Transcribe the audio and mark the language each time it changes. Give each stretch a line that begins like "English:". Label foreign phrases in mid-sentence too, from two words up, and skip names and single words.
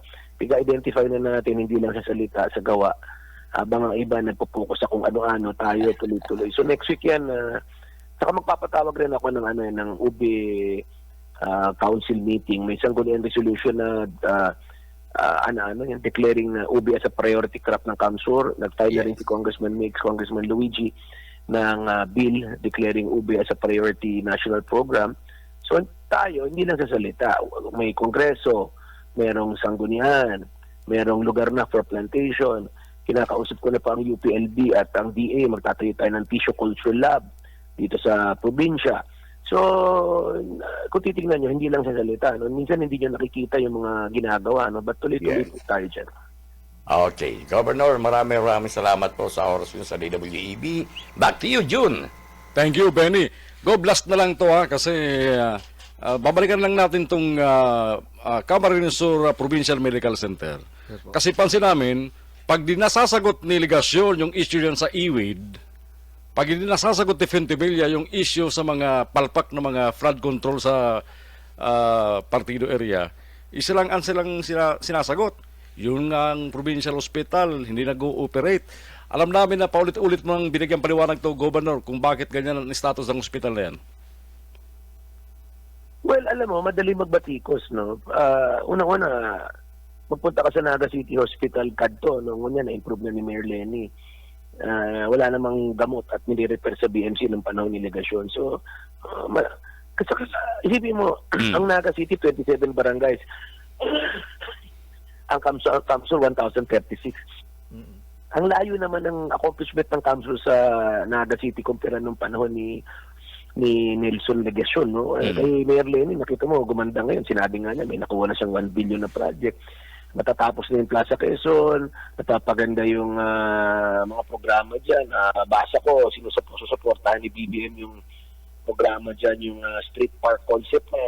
Filipino: Piga-identify na natin, hindi lang sa salita, sa gawa. Habang ang iba nagpo-focus sa kung ano-ano, tayo tuloy-tuloy. So next week yan, saka magpapatawag rin ako ng UBI
English: council meeting.
Filipino: May sanggunian resolution na yung declaring na UBI as a
English: priority crop
Filipino: ng Kamsur. Nag-file na rin si Congressman Mix, Congressman Luigi ng
English: bill declaring UBI as a priority national program.
Filipino: So tayo, hindi lang sa salita. May kongreso, merong sanggunian, merong lugar na
English: for plantation.
Filipino: Kinakausap ko na pa ang UPLB at ang DA. Magtatayo tayo ng
English: tissue culture lab
Filipino: dito sa probinsya. So, kung titignan nyo, hindi lang sa salita. No? Minsan hindi nyo nakikita yung mga ginagawa. No? But tuloy-tuloy po tayo dyan. Okay. Governor, maraming salamat po sa oras nyo sa DWEB.
English: Back to you, June. Thank you, Benny.
Filipino: Go blast na lang to kasi babalikan lang natin itong Camarines Sur Provincial Medical Center. Kasi pansin namin, pag di nasasagot ni Legasyon yung issue yan sa IWID, pag hindi nasasagot ni Fentibilla yung issue sa mga palpak na mga
English: flood control
Filipino: sa partido area, isa lang ang silang sinasagot. Yung ang provincial hospital, hindi nag-ooperate. Alam namin na paulit-ulit mo nang binigyan paliwanag to, Governor, kung bakit ganyan ang status ng hospital na yan. Well, alam mo, madali magbatikos, no? Una-una, magpunta ka sa Naga City Hospital, kadto, no? Ngunyan, na-improve na ni Mayor Lenny. Wala namang gamot at nire-repair sa BMC ng panahon ni Legasyon. So, kasi isipin mo, ang Naga City, 27 barangays. Ang Kamsur, 1,036. Ang layo naman ng accomplishment ng Kamsur sa Naga City kumpara nung panahon ni Nelson Legasyon. No? Kay Mayor Lenny, nakita mo, gumanda ngayon. Sinabi nga niya, may nakuha na siyang 1 billion na project. Matatapos na yung Plaza Quezon, natapaganda yung mga programa dyan. Basa ko, sinusuportahan ni BBM yung programa dyan, yung
English: street park concept
Filipino: na.